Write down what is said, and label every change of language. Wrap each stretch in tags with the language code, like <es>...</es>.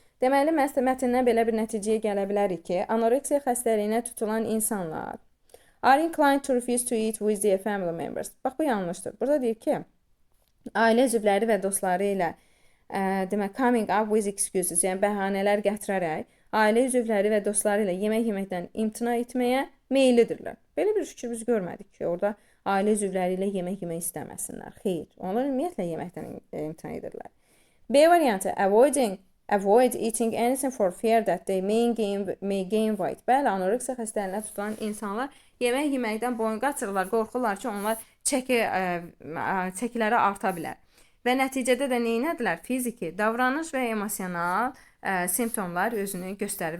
<az>Deməli, mətndən belə bir nəticəyə gələ bilərik ki, anoreksiya xəstəliyinə tutulan insanlar</az> <en>are inclined to refuse to eat with their family members.</en> <az>Bax, bu yanlışdır. Burada deyir ki, ailə üzvləri və dostları ilə demək,</az> <en>coming up with excuses,</en> <az>yəni bəhanələr gətirərək, ailə üzvləri və dostları ilə yemək yeməkdən imtina etməyə meyillidirlər. Belə bir fikir biz görmədik ki, orada ailə üzvləri ilə yemək yemək istəməsinlər. Xeyr, onlar ümumiyyətlə yeməkdən imtina edirlər. B variantı,</az> <en>avoid eating anything for fear that they may gain weight.</en> <az>Bəli, anoreksiya xəstəliyinə tutulan insanlar yemək yeməkdən boyun qaçırırlar, qorxurlar ki, onlar çəkiləri arta bilər. Və nəticədə də neynədilər? Fiziki, davranış və emosional simptomlar özünü göstərir.</az>